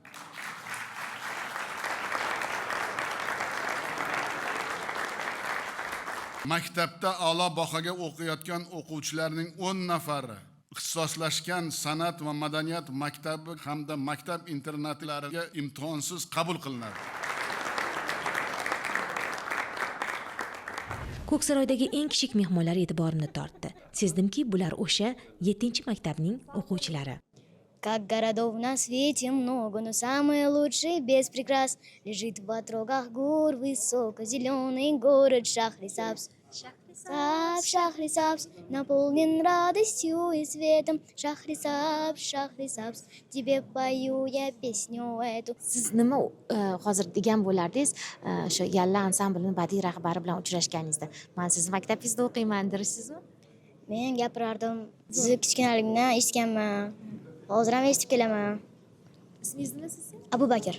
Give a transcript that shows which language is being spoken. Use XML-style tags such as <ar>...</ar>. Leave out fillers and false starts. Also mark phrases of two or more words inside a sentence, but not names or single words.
<uz>Maktabda a'lo bahoga o'qiyotgan o'quvchilarning 10 nafari ixtisoslashgan san'at va madaniyat maktabi hamda maktab internatlariga imtihonsiz qabul qilinadi. Ko'ksaroydagi eng kichik mehmonlar e'tiborimni tortdi. Sezdimki, bular o'sha 7-maktabning o'quvchilari.</uz> <ru>Как городов на свете много, но самый лучший без прикрас лежит в отрогах гор высоко-зеленый город Шахрисабз. Шахрисабз, Шахрисабз, наполнен радостью и светом. Шахрисабз, Шахрисабз, тебе пою я песню эту.</ru> <uz>Siz nima hozir degan bo'lardingiz o'sha yalla ansamblini badiiy rahbari bilan uchrashganingizda? Men sizni maktabingizda o'qiyman dersizmi? Men gapirardim. Sizni kichkinaligimdan eshitganman. Hozir ham eshitib kelaman. Ismingiz nima sizning? Abu Bakr.</uz>